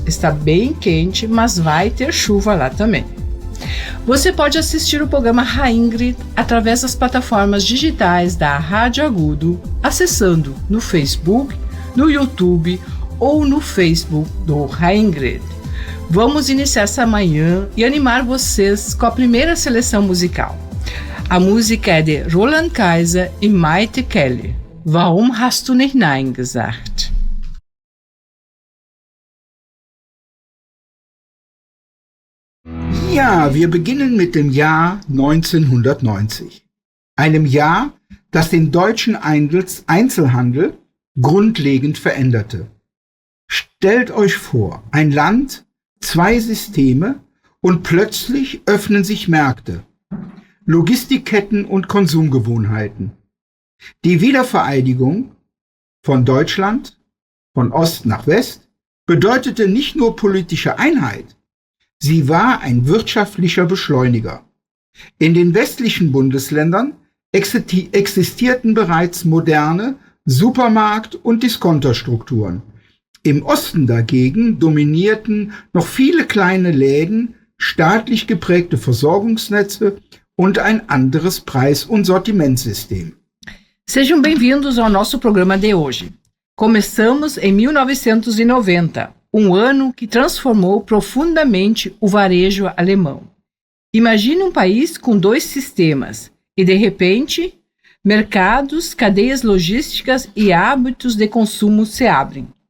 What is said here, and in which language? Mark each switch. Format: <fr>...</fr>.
<pt>Está bem quente, mas vai ter chuva lá também. Você pode assistir o programa Reingrid através das plataformas digitais da Rádio Agudo, acessando no Facebook, no YouTube ou no Facebook do Reingrid. Vamos iniciar essa manhã e animar vocês com a primeira seleção musical. A música é de Roland Kaiser e Maite Kelly.</pt> <de>Warum hast du nicht Nein gesagt? Ja, wir beginnen mit dem Jahr 1990. Einem Jahr, das den deutschen Einzelhandel grundlegend veränderte. Stellt euch vor, ein Land, zwei Systeme und plötzlich öffnen sich Märkte, Logistikketten und Konsumgewohnheiten. Die Wiedervereinigung von Deutschland, von Ost nach West, bedeutete nicht nur politische Einheit, sie war ein wirtschaftlicher Beschleuniger. In den westlichen Bundesländern existierten bereits moderne Supermarkt- und Diskonterstrukturen. Im Osten dagegen dominierten noch viele kleine Läden, staatlich geprägte Versorgungsnetze und ein anderes Preis- und Sortimentssystem.</de> <pt>Sejam bem-vindos ao nosso programa de hoje. Começamos em 1990, um ano que transformou profundamente o varejo alemão. Imagine um país com dois sistemas e, de repente, mercados, cadeias logísticas e hábitos de consumo se abrem.</pt>